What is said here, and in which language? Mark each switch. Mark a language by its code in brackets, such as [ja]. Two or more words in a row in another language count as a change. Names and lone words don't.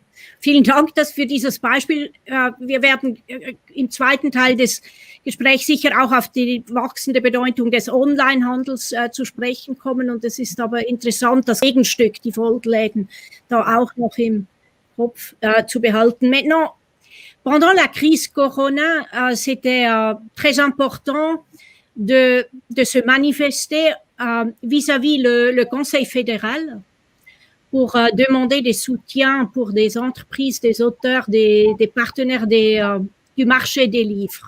[de] Vielen Dank für dieses Beispiel. Wir werden im zweiten Teil des Gesprächs sicher auch auf die wachsende Bedeutung des Onlinehandels zu sprechen kommen. Und es ist aber interessant, das Gegenstück, die Volksläden, da auch noch im Kopf zu behalten. [fr] Maintenant, pendant la crise Corona, c'était très important de se manifester vis-à-vis le Conseil fédéral pour demander des soutiens pour des entreprises, des auteurs, des partenaires du marché des livres.